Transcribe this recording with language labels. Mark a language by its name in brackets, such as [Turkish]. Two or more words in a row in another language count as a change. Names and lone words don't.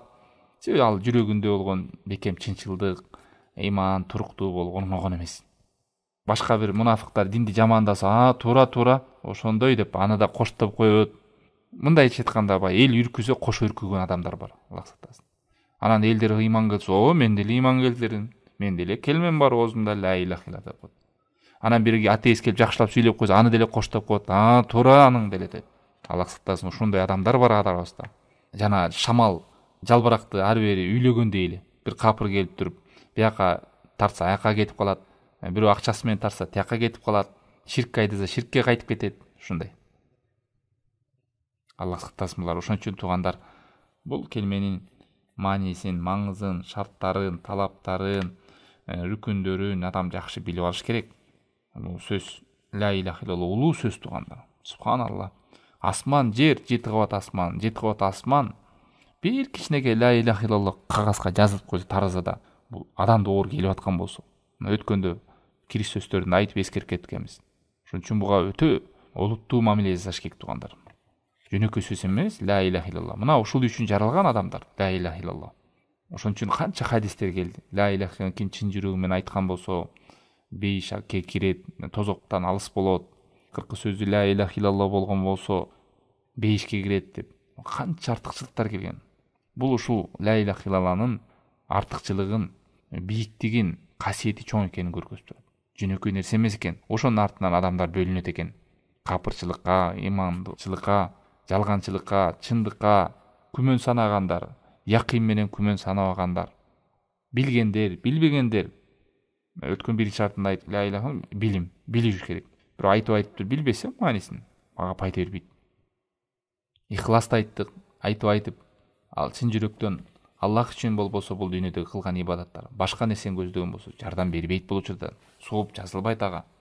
[Kyrgyz] Себеби ал жүрөгүндө болгон бекем чынчылдык, ыйман, туруктуу болгон эмес. Башка бир мунафыктар динди жамандаса, туура ошондой деп аны да коштоп коет. Мындайча айтканда эл үркүсө кош үркүгөн адамдар бар, Аллах сактасын. Анан элдер ыйман келсе, мен деле ыйман келтирдим. Мен деле келмен бар оозумда [Arabic] لا إله إلا الله [Kyrgyz] деп коет. Анан бириги атеист келип жакшылап сүйлөп койсо, аны деле коштоп коет. Туура аның деле деп. Аллах сактасын, ушундай адамдар бар арабызда. Жана шамал жалбыракты ар бери үйлөгөндөй эле. Бир капыр келип туруп, бияка тартса аяка кетип калат. Бирөө акчасы менен тарса тияка кетип калат. Ширкке айдаса ширкке кайтып кетет. Ушундай. Аллах сактасын булар. Ошон үчүн туугандар, бул келменин маанисин, маңызын, шарттарын, талаптарын, рүкүндөрүн адам жакшы билип алыш керек. Бул сөз [Arabic] لا إله إلا الله [Kyrgyz] улуу сөз туугандар. Субханалла. Асман, жер, 7 кабат асман, 7 кабат асман бир кичинекей [Arabic] لا إله إلا الله [Kyrgyz] кагазга жазылып койсо таразада, бул адамды оор келип аткан болсо, өткөндө кириш сөздөрүн айтып эскерip кеткенбиз. Ошон үчүн буга өтө олуттуу мамиле жасаш керек туугандар. Жөнөкөй сөз эмес, [Arabic] لا إله إلا الله. [Kyrgyz] Мына ушул үчүн жаралган адамдар, [Arabic] لا إله إلا الله. [Kyrgyz] Ошон үчүн канча хадистер келди. [Arabic] لا إله إلا الله [Kyrgyz] ким чын жүрөгү менен айткан болсо, бейшакке кирет, тозоктан алыс болот. 40 сөзү [Arabic] لا إله إلا الله [Kyrgyz] болгон болсо, бейишке кирет деп. Канча артыкчылыктар келген. Бул ушул [Arabic] لا إله إلا الله [Kyrgyz] артыкчылыгын, бийиктигин, касиети чоң экенин көрсөтөт. Жөнөкөй нерсе эмес экен. Ошонун артынан адамдар бөлүнөт экен. Капырчылыкка, имандычылыкка, жалганчылыкка, чындыкка күмөн санагандар, якын менен күмөн санабагандар, билгендер, билбегендер. Өткөн бир шартында айтып, [Arabic] لا إله [Kyrgyz] билим, билиш керек. Бирок айтып билбесе маанисин ага пайда бербейт. Ихласта айттык, айтып, ал чын жүрөктөн Аллах үчүн болбосо бул дүйнөдөгү кылган ибадаттар башка нерсени көздөгөн болсо жардам бербейт, бул учурда сооп жазылбайт ага.